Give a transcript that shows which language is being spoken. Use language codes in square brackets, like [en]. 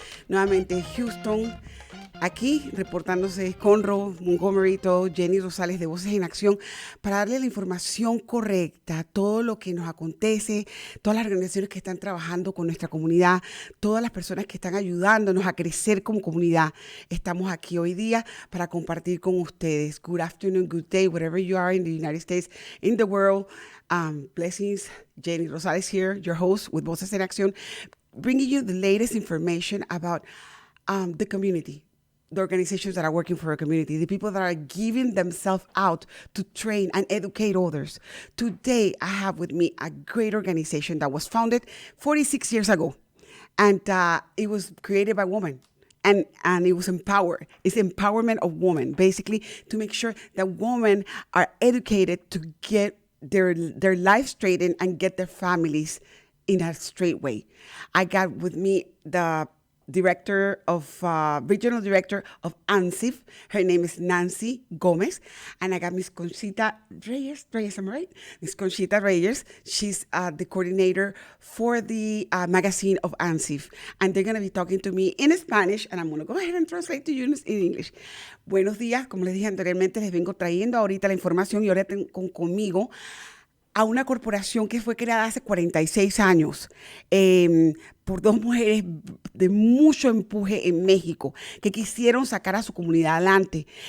[es] Nuevamente Houston, aquí reportándose Conroe, Montgomery, Jenny Rosales de Voces en Acción, para darle la información correcta, todo lo que nos acontece, todas las organizaciones que están trabajando con nuestra comunidad, todas las personas que están ayudándonos a crecer como comunidad. Estamos aquí hoy día para compartir con ustedes. [en] Good afternoon, good day, wherever you are in the United States, in the world. Blessings, Jenny Rosales here, your host with Voces en Acción, bringing you the latest information about the community. The organizations that are working for our community, the people that are giving themselves out to train and educate others. Today, I have with me a great organization that was founded 46 years ago, and it was created by women. And it was empowered. It's empowerment of women, basically, to make sure that women are educated to get their life straightened and get their families in a straight way. I got with me the regional director of AMSIF. Her name is Nancy Gomez. And I got Miss Conchita Reyes, am I right? Miss Conchita Reyes. She's the coordinator for the magazine of AMSIF. And they're going to be talking to me in Spanish, and I'm going to go ahead and translate to you in English. [es] Buenos días. Como les dije anteriormente, les vengo trayendo ahorita la información y ahora tengo conmigo a una corporación que fue creada hace 46 años por dos mujeres de mucho empuje en México que quisieron sacar a su comunidad adelante.